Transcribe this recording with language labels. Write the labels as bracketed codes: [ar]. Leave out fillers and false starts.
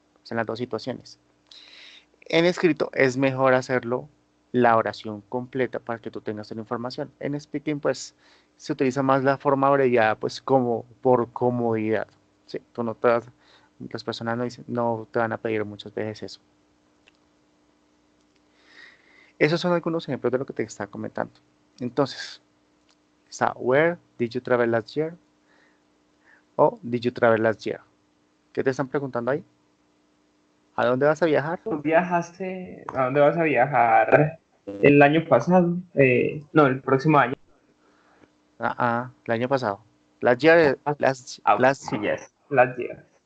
[es] Son las dos situaciones. En escrito es mejor hacerlo la oración completa para que tú tengas la información. En speaking, pues, se utiliza más la forma abreviada, pues, como por comodidad. ¿Sí? Tú no te vas, las personas no te van a pedir muchas veces eso. Esos son algunos ejemplos de lo que te está comentando. [en] Entonces, está Where did you travel last year? O Did you travel last year? [es] ¿Qué te están preguntando ahí? ¿A dónde vas a viajar? ¿Tú viajaste? ¿A dónde vas a viajar el año pasado? No, el próximo año. El año pasado. Last year, last Ah, [en] year. yes, last year.